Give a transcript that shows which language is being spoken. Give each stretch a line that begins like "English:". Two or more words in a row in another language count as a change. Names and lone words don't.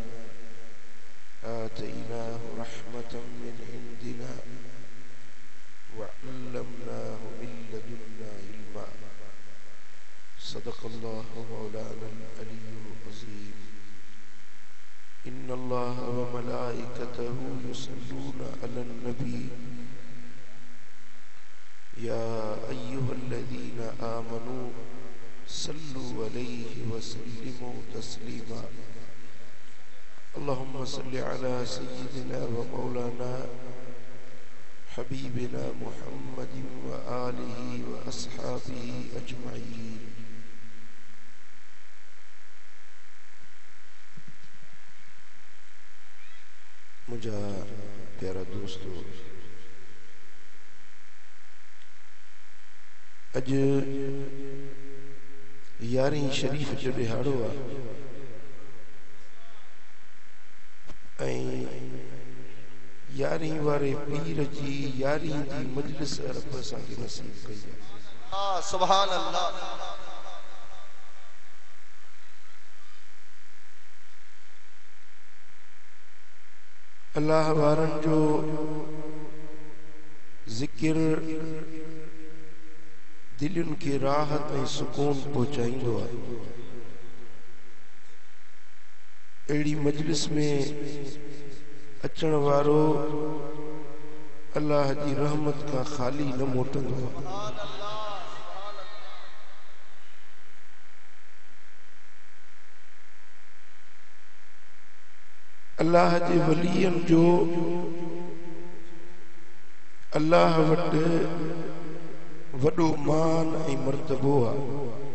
Arabic: آتيناه رحمة من عندنا وعلمناه من لدنا علما صدق الله مولانا العلي العظيم إن الله وملائكته يصلون على النبي يا أيها الذين آمنوا صلوا عليه وسلموا تسليما اللهم صل على سيدنا ومولانا حبيبنا محمد وآله وأصحابه أجمعين.
Sindhi: मुझा प्यारा दोस्तों अज 11 शरीफ जो दिहाड़ो आहे 11 वारे पीर जी 11 जी मजलिस रब असांखे नसीब कई आहे।
Arabic: سبحان الله.
Sindhi: अल्लाह वारन जो जिक्र दिलुन के राहत और सुकून पहुंचाइंदो आहे। एड़ी मजलिस में अचण वारो अल्लाह जी रहमत का खाली न मोटंदो आहे। अल्लाह जे वलियन जो अल्लाह वट वडो मान ऐं मर्तबो आहे